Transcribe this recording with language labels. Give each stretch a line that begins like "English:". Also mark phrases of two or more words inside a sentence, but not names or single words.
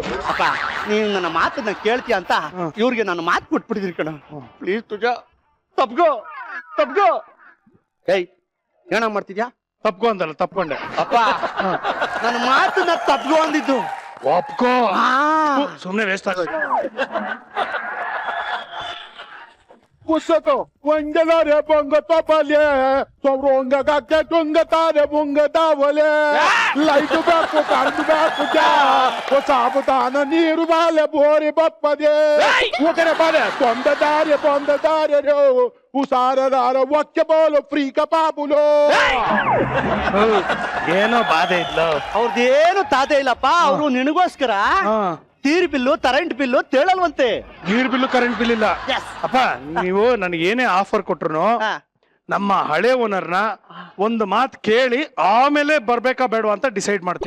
Kannada: ಅಪ್ಪ, ನೀನು ನನ್ನ ಮಾತನ್ನ ಕೇಳ್ತೀಯ ಅಂತ ಇವ್ರಿಗೆ ನಾನು ಮಾತು ಕೊಟ್ಬಿಟ್ಟಿದ್ದೀನಿ ಕಣ. ಪ್ಲೀಸ್ ತುಜಾ, ತಪ್ಗೋ. ಏಯ್, ಏನ ಮಾಡ್ತಿದ್ಯಾ? ತಪ್ಕೊ ಅಂದಲ್ಲ, ತಪ್ಕೊಂಡೆ. ಅಪ್ಪ, ನನ್ನ ಮಾತನ್ನ ತಪ್ಗೋ ಅಂದಿದ್ದು. ಒಪ್ಕೋ. ಸುಮ್ನೆ ವೇಸ್ಟ್ ಆಗೋಯ್ತು. Pusato, wangalare bonga topale, sobronga gakke tunga tare bunga davale, light baku kardu baku ja, o sabutana niru vale bori bappade, ukare bale, bonda dare ro, usara dara wakke bolo frika pabulo. ಏನೋ ಬಾಧೆ ಇಲ್ಲ. ಅವ್ರದ್ದೇನು ತಾತೆ ಇಲ್ಲಪ್ಪ. ಅವರು ನಿನಗೋಸ್ಕರ ನೀರ್ ಬಿಲ್ಲು
English: current bill
Kannada: ತೇಳಲ್ವಂತೆ. ನೀರ್ ಬಿಲ್ಲು
English: current bill
Kannada: ಇಲ್ಲ. ಅಪ್ಪ, ನೀವು ನನಗೆ ಏನೇ ಆಫರ್ ಕೊಟ್ರು ನಮ್ಮ ಹಳೆ ಓನರ್ನ ಒಂದು ಮಾತು ಕೇಳಿ ಆಮೇಲೆ ಬರ್ಬೇಕಾ ಬೇಡವಾ ಅಂತ ಡಿಸೈಡ್ ಮಾಡ್ತೀನಿ.